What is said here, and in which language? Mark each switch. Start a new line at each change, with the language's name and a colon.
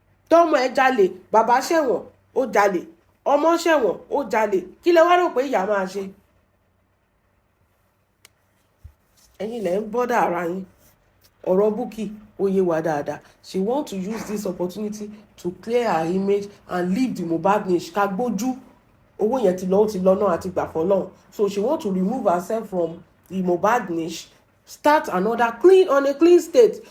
Yoruba: Tọ́mọ ẹ̀ jalè, bàbá ṣẹ̀wọ̀n, ó jalè. Ọmọ ṣẹ̀wọ̀n, ó jalè. Kí lẹ wá rò pé ìyá máa ṣe? Ẹ̀yin lẹ ń bọ́dà ara yín. Ọ̀rọ̀ Bukky ó yé wa dáadáa.
English: She want to use this opportunity to clear her image and leave the Mohbad niche.
Yoruba: Ká gbójú. Owó yẹn ti lọ náà àti gbà fọ́lọ́run.
English: So she want to remove herself from the Mohbad niche, start another on a clean state.